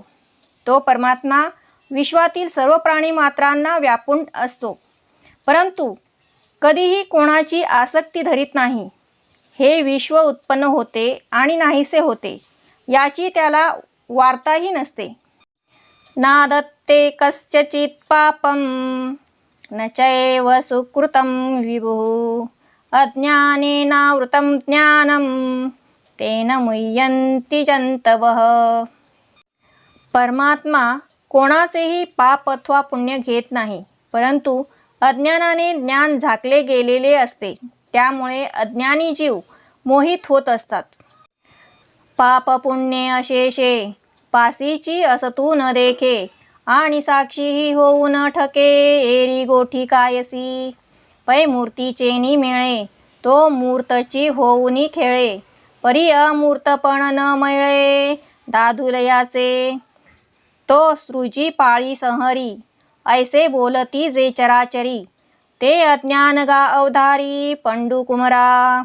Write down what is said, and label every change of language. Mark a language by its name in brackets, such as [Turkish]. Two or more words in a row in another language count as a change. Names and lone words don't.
[Marathi] तो परमात्मा विश्वातील सर्व प्राणी मात्रांना व्यापून असतो, परंतु कधीही कोणाची आसक्ती धरीत नाही. हे विश्व उत्पन्न होते आणि नाहीसे होते याची त्याला वार्ताही नसते. [Sanskrit] नादत्ते कस्यचित् पापं न चैव सुकृतं विभुः अज्ञानेनावृतं ज्ञानं तेन मुह्यन्ति जन्तवः. [Marathi] परमात्मा कोणाचेही पाप अथवा पुण्य घेत नाही, परंतु अज्ञानाने ज्ञान झाकले गेलेले असते. त्यामुळे अज्ञानी जीव मोहित होत असतात. पाप पुण्य अशेषे पासीची असतू न देखे आणि साक्षीही होऊ न ठके एरी गोठी कायसी. पै मूर्तीचे निमेळे तो मूर्तची होऊनी खेळे परी अमूर्तपण न मिळे दाधुलयाचे तो सृजी पाळी संहरी ऐसे बोलती जे चराचरी ते अज्ञान गा अवधारी पंडू कुमरा.